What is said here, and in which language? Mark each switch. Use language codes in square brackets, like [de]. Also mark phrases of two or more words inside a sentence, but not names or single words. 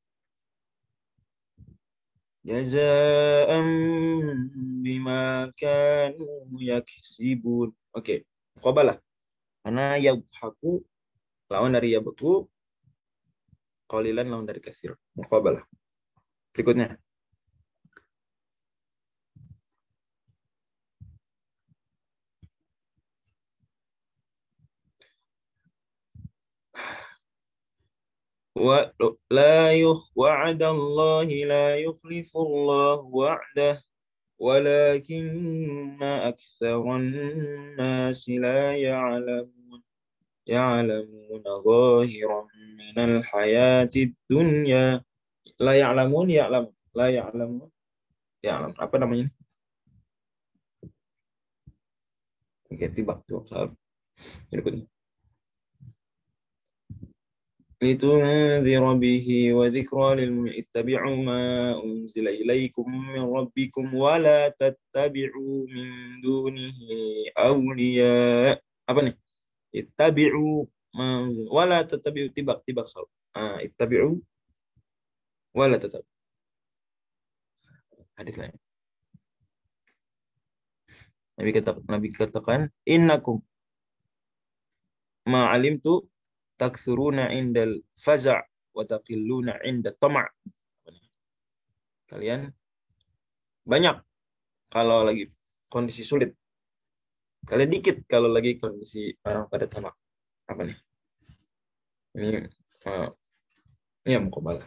[ar] جزاء بما كانوا يكسبون. [id] Oke. Muqabalah. Karena yadhaku lawan dari yabku, qalilan lawan dari katsira. Muqabalah. Berikutnya. [ar] وعد الله لا يخلف الله وعده ولكن أكثر الناس لا يعلمون ظاهرا من الحياة الدنيا. لا يعلمون [id] apa namanya? Oke, tibak salah. Berikutnya. [ar] لتنذر به وذكرى للمؤمنين اتبعوا ما أنزل إليكم من ربكم ولا تتبعوا من دونه أولياء. [id] Apa nih? [ar] اتبعوا ولا تتبعوا [id] tibak salah. [ar] اتبعوا ولا تتبعوا. [id] Hadis lain. Nabi katakan, [ar] إنكم ما علمت تكثرون عند الفزع وتقلون عند الطمع'. [id] Kalian banyak kalau lagi kondisi sulit. Kalian dikit kalau lagi kondisi orang pada tamak. Apa nih? Ini muqabalah.